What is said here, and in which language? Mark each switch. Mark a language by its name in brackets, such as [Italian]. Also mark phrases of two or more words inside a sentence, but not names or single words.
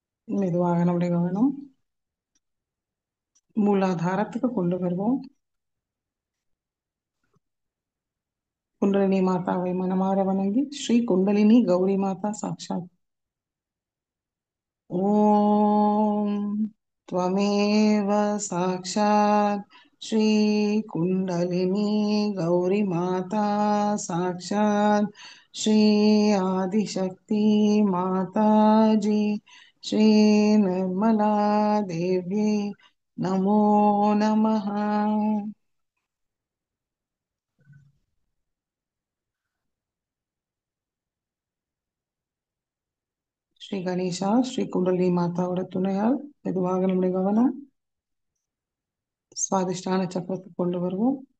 [Tamil] மெதுவாக நம்முடைய கவனம் மூலாதாரத்துக்கு கொண்டு வருவோம். குண்டலினி மாதாவை மனமாற வணங்கி [Sanskrit] श्री कुण्डलिनी गौरी माता साक्षात् ॐ त्वमेव साक्षात् श्री कुंडलिनी गौरी माता साक्षात् श्री आदिशक्ति माता जी श्री निर्मला देवी नमो नमः. [Tamil] ஸ்ரீ கணேஷா ஸ்ரீ குண்டலினி மாதாவோட துணையால் மெதுவாக நம்முடைய கவனம் சுவாதிஷ்டான சக்கரத்துக்கு கொண்டு வருவோம்.